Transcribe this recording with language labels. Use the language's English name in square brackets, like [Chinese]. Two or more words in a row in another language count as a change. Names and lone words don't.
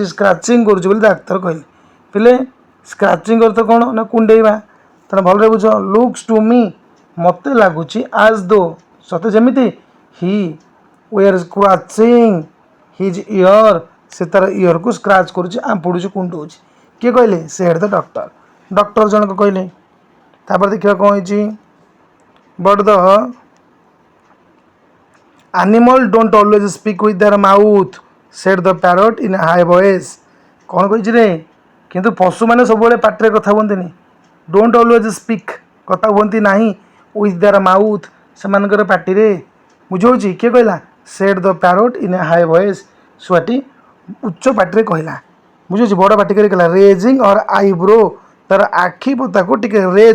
[Odia] ସ୍କ୍ରାଚିଂ କରୁଛି ବୋଲି ଡାକ୍ତର କହିଲେ ପିଲେ ସ୍କ୍ରାଚିଂ ଅର୍ଥ କ'ଣ ନା କୁଣ୍ଡେଇବା ତେଣୁ ଭଲରେ ବୁଝ [English] looks to me [Odia] ମୋତେ ଲାଗୁଛି [English] as though [Odia] ସତେ ଯେମିତି [English] he were scratching his ear [Odia] ସେ ତା'ର ଇୟର୍କୁ ସ୍କ୍ରାଚ୍ କରୁଛି ଆମ୍ପୁଡ଼ୁଛି କୁଣ୍ଡଉଛି କିଏ କହିଲେ [English] said the doctor [Odia] ଜଣକ କହିଲେ ତାପରେ ଦେଖିବା କ'ଣ ହେଇଛି [English] but the animal don't always speak with their mouth said the parrot in a high voice [Odia] କ'ଣ କହିଛି ରେ କିନ୍ତୁ ପଶୁମାନେ ସବୁବେଳେ ପାଟିରେ କଥା ହୁଅନ୍ତିନି [English] don't always speak [Odia] କଥା ହୁଅନ୍ତି ନାହିଁ [English] with their mouth [Odia] ସେମାନଙ୍କର ପାଟିରେ ବୁଝାଉଛି କିଏ କହିଲା [English] said the parrot in a high voice [Odia] ଶୁଆଟି ଉଚ୍ଚ ପାଟିରେ କହିଲା ବୁଝାଉଛି ବଡ଼ ପାଟି କରି କହିଲା [English] raising her eyebrow [Odia] ତା'ର ଆଖି ପତାକୁ ଟିକେ [English] ରେଜ୍